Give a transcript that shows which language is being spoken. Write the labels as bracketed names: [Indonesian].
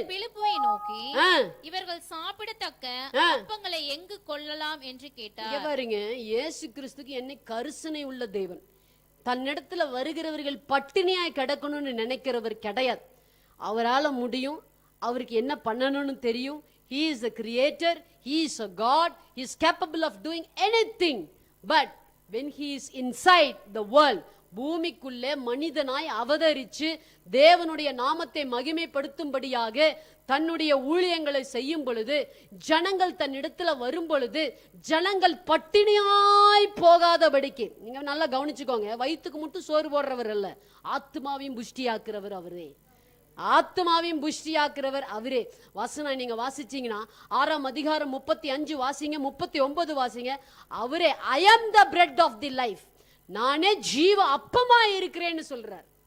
[Tamil] பிலிப்பை நோக்கி, இவர்கள் சாப்பிடத்தக்க அப்பங்களை எங்கு கொள்ளலாம் என்று கேட்டார். பாருங்க, இயேசு கிறிஸ்துக்கு என்ன கருசனை உள்ள தேவன். தன்னிடத்துல வருகிறவர்கள் பட்டினியாய் கிடக்கணும்னு நினைக்கிறவர் கிடையாது. அவரால் முடியும், அவருக்கு என்ன பண்ணணும்னு தெரியும். [English] He is a creator, he is a God, he is capable of doing anything. But when he is inside the world, [Tamil] பூமிக்குள்ளே மனிதனாய் அவதரிச்சு தேவனுடைய நாமத்தை மகிமைப்படுத்தும்படியாக தன்னுடைய ஊழியங்களை செய்யும் பொழுது, ஜனங்கள் தன்னிடத்துல வரும் பொழுது, ஜனங்கள் பட்டினியாய் போகாதபடிக்கு, நீங்க நல்லா கவனிச்சுக்கோங்க, வயிற்றுக்கு மட்டும் சோறு போடுறவர் அல்ல, ஆத்மாவையும் புஷ்டியாக்குறவர் அவரே. ஆத்மாவையும் புஷ்டியாக்குறவர் அவரே. வசனம் நீங்க வாசிச்சீங்கன்னா 6ஆம் அதிகாரம் 35 வாசிங்க, 39 வாசிங்க. அவரே [English] I am the bread of the life, [Tamil] நானே ஜீவ அப்பமா இருக்கிறேன்னு சொல்றார்.